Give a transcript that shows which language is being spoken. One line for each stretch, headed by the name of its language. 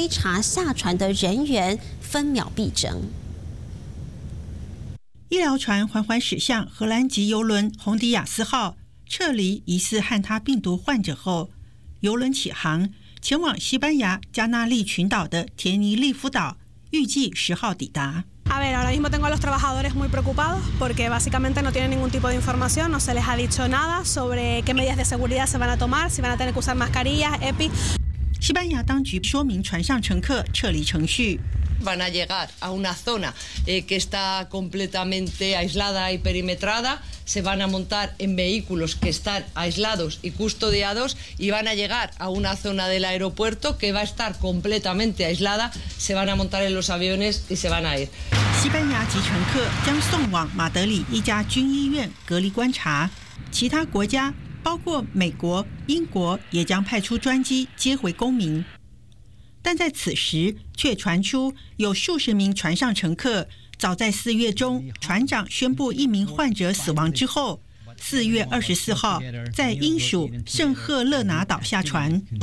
Chinese: 追查下船的人员分秒必争。医疗船缓缓驶向荷兰籍邮轮红迪亚斯号，撤离疑似汉他病毒患者后，邮轮起航前往西班牙加纳利群岛的田尼利夫岛，预计十号抵达。
Spanish: A ver, ahora mismo tengo a los trabajadores muy preocupados porque básicamente no tienen ningún tipo de información, no se les ha dicho nada sobre qué medidas de seguridad se van a tomar, si van a tener que usar mascarillas, EPI.
Chinese: 西班牙当局说明船上乘客撤离程序。
Spanish: Van a llegar a una zona que está completamente aislada y perimetrada. Se van a montar en vehículos que están aislados y custodiados y van a llegar a una zona del aeropuerto que va a estar completamente aislada. Se van a montar en los aviones y se van a ir.
Chinese: 西班牙籍乘客将送往马德里一家军医院隔离观察。其他国家，包括美国、英国，也将派出专机接回公民。但在此时却传出有数十名船上乘客早在四月中船长宣布一名患者死亡之后，四月二十四号在英属圣赫勒拿岛下船。